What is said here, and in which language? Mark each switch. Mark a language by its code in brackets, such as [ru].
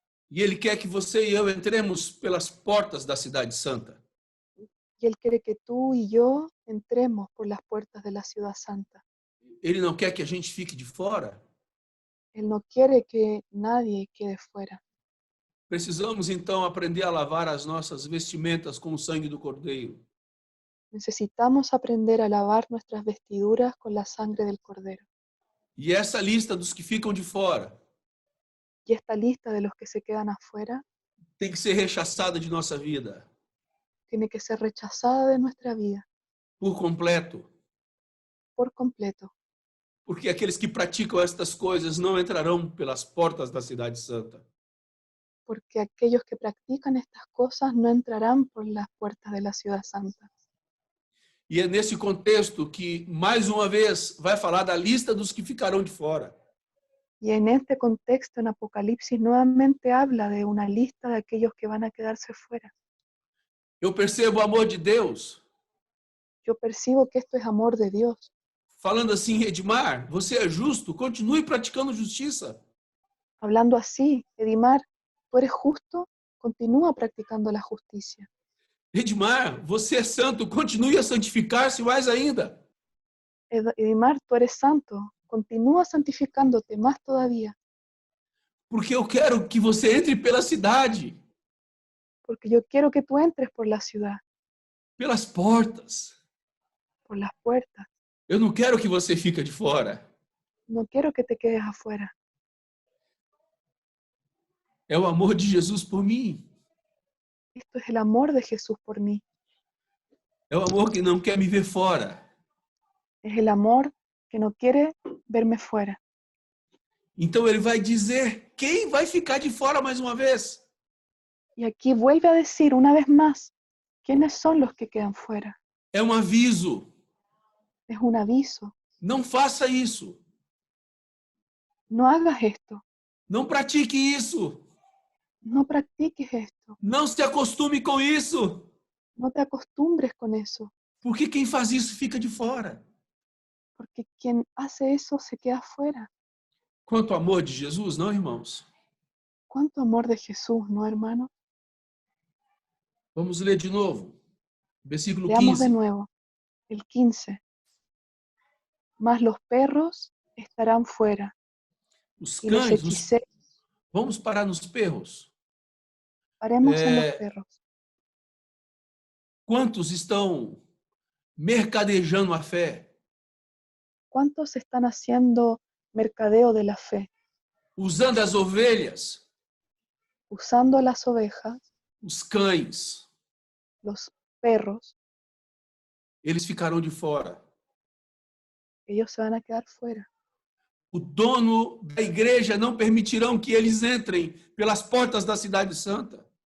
[pt] E ele quer que você e eu entremos pelas portas da cidade santa. [es] Y Él quiere que tú y yo entremos por las puertas de la ciudad santa. [pt] Ele não quer que a gente fique de fora. [es] Él no quiere que nadie quede fuera. [pt] Precisamos então aprender a lavar as nossas vestimentas com o sangue do Cordeiro. [es] Necesitamos aprender a lavar nuestras vestiduras con la sangre del Cordero. [pt] E essa lista dos que ficam de fora [es] Y esta lista de los que se quedan afuera [pt] tem que ser rechaçada de nossa vida [es] tiene que ser rechazada de nuestra vida [pt] por completo. [es] por completo, [pt] Porque aqueles que praticam estas coisas não entrarão pelas portas da cidade santa. [es] porque aquellos que practican estas cosas no entrarán por las puertas de la ciudad santa. [pt] E é nesse contexto que, mais uma vez, vai falar da lista dos que ficarão de fora. [es] Y en este contexto, en Apocalipsis, nuevamente habla de una lista de aquellos que van a quedarse fuera. [pt] Eu percebo o amor de Deus [es] Yo percibo que esto es amor de Dios. [pt] falando assim, Edmar, você é justo, continue praticando justiça. [es] Hablando así, Edimar, tú eres justo, continúa practicando la justicia. [pt] Edmar, você é santo, continue a santificar-se mais ainda. [es] Edimar, tú eres santo, continúa santificándote más todavía, [pt] Porque eu quero que você entre pela cidade, [es] porque yo quiero que tú entres por la ciudad, [pt] pelas portas. [es] por las puertas. [pt] Eu não quero que você fique de fora. [es] No quiero que te quedes afuera. [pt] É o amor de Jesus por mim. [es] Esto es el amor de Jesús por mí. [pt] É o amor que não quer me ver fora. [es] Es el amor que no quiere verme fuera. [pt] Então ele vai dizer quem vai ficar de fora mais uma vez. [es] Y aquí vuelve a decir una vez más, ¿quiénes son los que quedan fuera? [pt] É um aviso. [es] Es un aviso. [pt] Não faça isso. [es] No hagas esto. [pt] Não pratique isso. [es] No practiques esto. [pt] Não se acostume com isso. [es] No te acostumbres con eso. [pt] Porque quem faz isso fica de fora. [es] Porque quien hace eso se queda fuera. [pt] Quanto ao amor de Jesus, não, irmãos? [es] ¿Cuánto amor de Jesús, no, hermano? [pt] Vamos ler de novo. Versículo [es] Leamos [pt] 15. [es] de nuevo. El 15. Mas los perros estarán fuera. [pt] Os [es] Y los [pt] cães, [es] hechiceros. [pt] vamos parar nos perros. [es] Paremos en los perros. [pt] Quantos estão mercadejando a fé? [es] ¿Cuántos están haciendo mercadeo de la fe? [pt] Usando as ovelhas, [es] Usando las ovejas, [pt] os cães, [es] los perros, [pt] eles ficarão de fora. [es] ellos se van a quedar fuera. [pt] O dono da igreja não permitirão que eles entrem pelas portas da cidade santa.